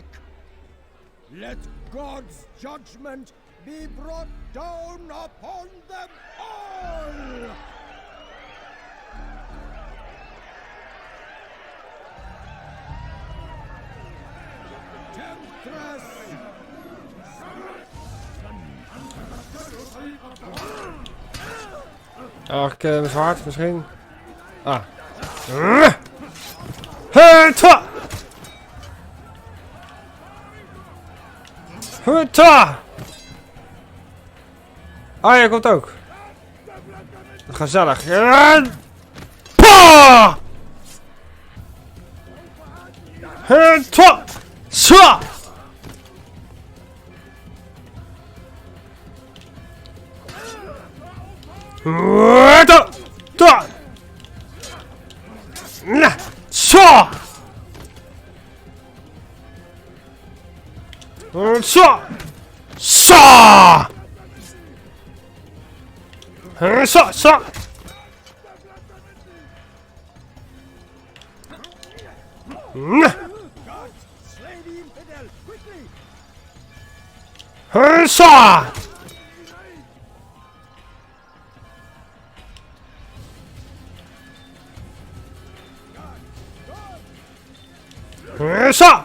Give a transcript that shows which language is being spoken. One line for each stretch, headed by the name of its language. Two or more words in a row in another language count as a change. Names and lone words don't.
English: Let God's judgment be brought down upon them all! Temptress!
Dutch: Mag ik mijn zwaard misschien? Ah. Huta! Huta! Ah, jij komt ook. Gezellig. Pa! Huta! Sa! Huta! Ta! Na! Sa! Sa! Sa! Sa! Sa! Na!
English: Slay the infidel, quickly! Sa! Sa!